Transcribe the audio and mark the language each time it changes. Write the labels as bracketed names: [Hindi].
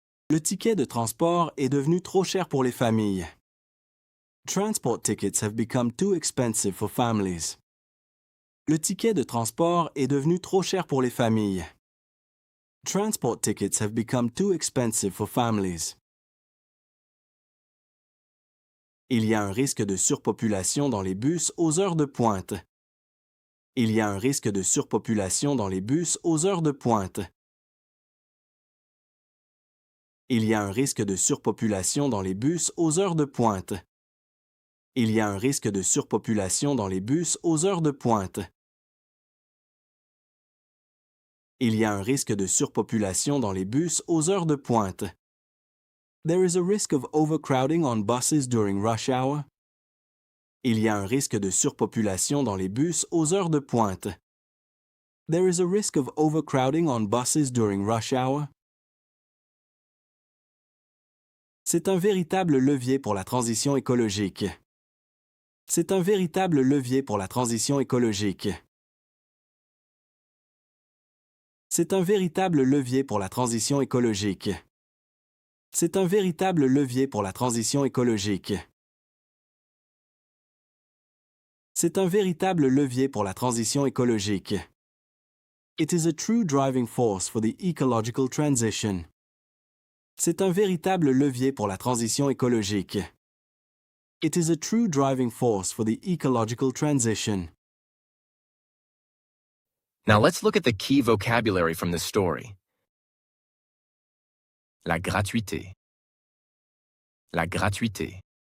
[French] Le ticket de transport est devenu trop cher pour les familles. [English] Transport tickets have become too expensive for families. [French] Le ticket de transport est devenu trop cher pour les familles. [English] Transport tickets have become too expensive for families. [French] Il y a un risque de surpopulation dans les bus aux heures de pointe. Il y a un risque de surpopulation dans les bus aux heures de pointe. Il y a un risque de surpopulation dans les bus aux heures de pointe. Il y a un risque de surpopulation dans les bus aux heures de pointe. Il y a un risque de surpopulation dans les bus aux heures de pointe. [English] There is a risk of overcrowding on buses during rush hour. [French] Il y a un risque de surpopulation dans les bus aux heures de pointe. [English] There is a risk of overcrowding on buses during rush hour. [French] C'est un véritable levier pour la transition écologique. C'est un véritable levier pour la transition écologique. C'est un véritable levier pour la transition écologique. C'est un véritable levier pour la transition écologique. C'est un véritable levier pour la transition écologique. [English] It is a true driving force for the ecological transition. [French] C'est un véritable levier pour la transition écologique. [English] It is a true driving force for the ecological transition. Now let's look at the key vocabulary from this story. [French] La gratuité. La gratuité.